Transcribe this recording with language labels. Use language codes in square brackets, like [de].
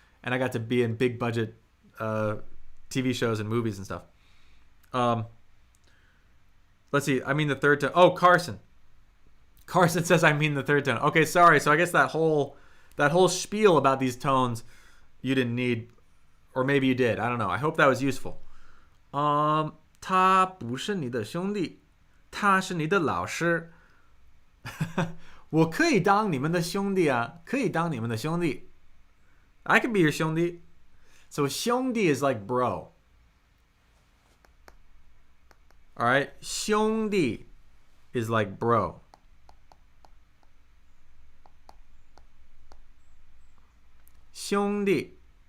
[en] and I got to be in big budget TV shows and movies and stuff. Let's see. I mean the third tone. Oh, Carson. Carson says I mean the third tone. Okay, sorry. So I guess that whole spiel about these tones you didn't need, or maybe you did. I don't know. I hope that was useful. [zh] 他不是你的兄弟，他是你的老师。我可以当你们的兄弟啊，可以当你们的兄弟。 [en] I can be your 兄弟。 So 兄弟 is like bro. All right, 兄弟 is like bro. [zh] 兄弟.